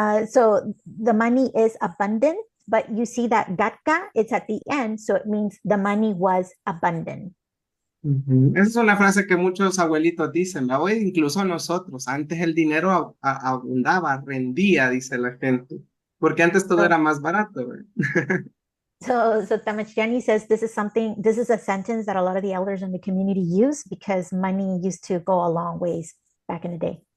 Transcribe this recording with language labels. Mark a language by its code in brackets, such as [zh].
[en] So the money is abundant, but you see that gatka, it's at the end, so it means the money was abundant. [es] Esa es una frase que muchos abuelitos dicen, la hoy incluso nosotros. Antes el dinero abundaba, rendía, dice la gente, porque antes todo era más barato. [en] So Tamachani says this is a sentence that a lot of the elders in the community use because money used to go a long ways back in the day.